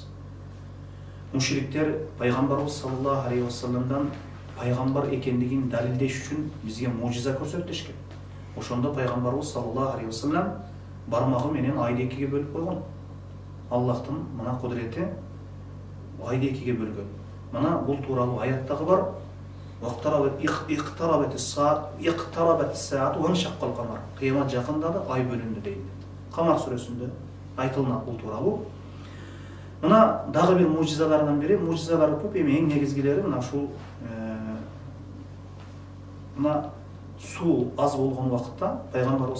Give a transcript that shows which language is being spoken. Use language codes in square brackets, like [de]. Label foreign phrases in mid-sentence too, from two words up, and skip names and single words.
[ky] Мушриктер пайгамбарыбыз [ar] صلى الله عليه وسلم [ky] пайгамбар экендигин далилдеш үчүн бизге мужиза көрсөтүшкөн. Ошондо пайгамбарыбыз [ar] صلى الله عليه وسلم [ky] бармагы менен айды экиге бөлүп койгон. Аллахтын мына кудурети айды экиге бөлгөн. Мына бул тууралуу аяттагы бар: [ar] "اقتربت الساعة وانشق القمر." [ky] Кыямат жакындады, ай бөлүндү дейт. Камар сүрөсүндө айтылат бул тууралуу. Мына дагы бир мужизалардан бири, мужизалар көп, эми эң негизгилери мына ушул мына суу аз болгон убакытта пайгамбарыбыз